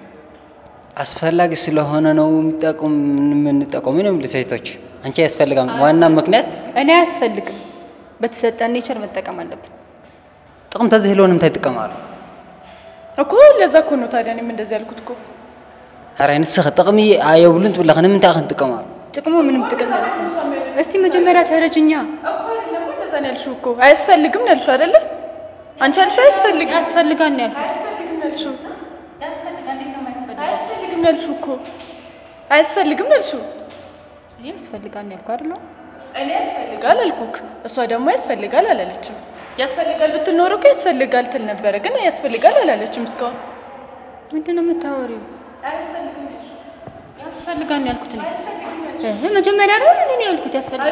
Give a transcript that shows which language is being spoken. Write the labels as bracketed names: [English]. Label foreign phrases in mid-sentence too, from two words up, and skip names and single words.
[Amharic] አስፈላጊ ስለሆነ ነው የምንጠቀመው ነው ለሴቶች አንቺ ያስፈልጋም ዋና ምክንያት እኔ አያስፈልግም በተሰጠን ኔቸር መጠቀም አለብን [Tigrinya] ጥቅም ተዝህሎንም ታይጥቀማሉ [Amharic] እኮ ለዛ እኮ ነው ታዲያ እኔም እንደዚህ ያልኩት እኮ [Tigrinya] ኧረ ንስኽ ጥቅሚ አየውልን ትብለኸ ንምንታይ እንትቀማሉ [Amharic] ጥቅሙ ምንም ጥቅም እስቲ መጀመሪያ ተረጅኛ እኮ አይደለም እንደዛ ነው ያልሽው እኮ አያስፈልግም ነው ያልሽው አይደለ አንቺ ያልሽው አያስፈልግም ያስፈልጋል ነው ያልኩት አያስፈልግም ነው ያልሽው ያስፈልጋል ነው የማያስፈልግ አያስፈልግም ነው ያልሽው እኮ አያስፈልግም ነው ያልሽው እኔ ያስፈልጋል ነው ያልኩት አይደለ እኔ ያስፈልጋል አልኩክ እሷ ደግሞ ያስፈልጋል አላለችም ያስፈልጋል ብትኖር እኮ ያስፈልጋል ትል ነበር ግን ያስፈልጋል አላለችም እስካሁን ምንድነው የምታወሪው አያስፈልግም ነው ያልሽው ያስፈልጋል ነው ያልኩት እኔ መጀመሪያ ነው እኔ ያልኩት ያስፈልጋል